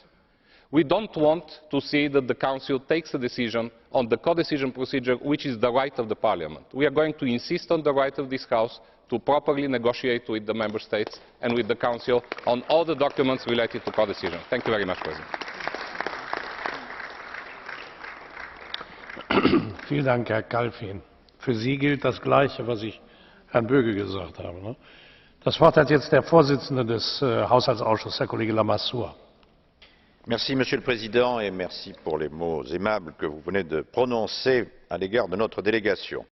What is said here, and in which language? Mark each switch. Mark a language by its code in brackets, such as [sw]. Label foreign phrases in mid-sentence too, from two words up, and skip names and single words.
[en] We don't want to see that the Council takes a decision on the codecision procedure, which is the right of the Parliament. We are going to insist on the right of this House to properly negotiate with the Member States and with the Council on all the documents related to codecision. Thank you very much, President. [de] Vielen Dank, Herr Kalfin. Für Sie gilt das Gleiche, was ich Herrn Böge gesagt habe. Ne? Das Wort hat jetzt der Vorsitzende des Haushaltsausschusses, Herr Kollege Lamassoure. [fr] Merci, Monsieur le Président, et merci pour les mots aimables que vous venez de prononcer à l'égard de notre délégation.